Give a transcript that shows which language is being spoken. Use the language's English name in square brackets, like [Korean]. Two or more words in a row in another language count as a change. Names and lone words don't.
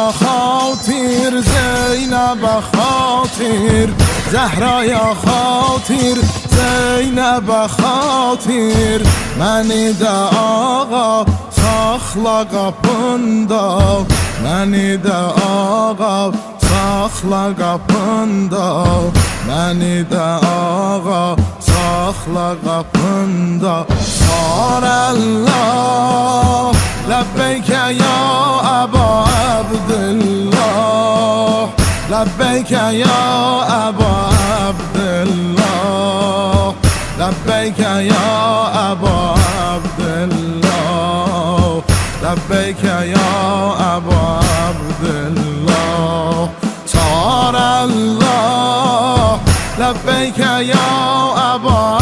[Azerbaijani] xatir, Zeynəbə xatir Zehraya xatir, Zeynəbə xatir Məni də ağa saxla qapında Məni də ağa saxla qapında Məni də ağa saxla qapında [Arabic] ثار الله لبيك يا أبا عبدالله لبيك يا أبا عبدالله لبيك يا أبا عبدالله لبيك يا أبا عبدالله ثار الله لبيك يا أبا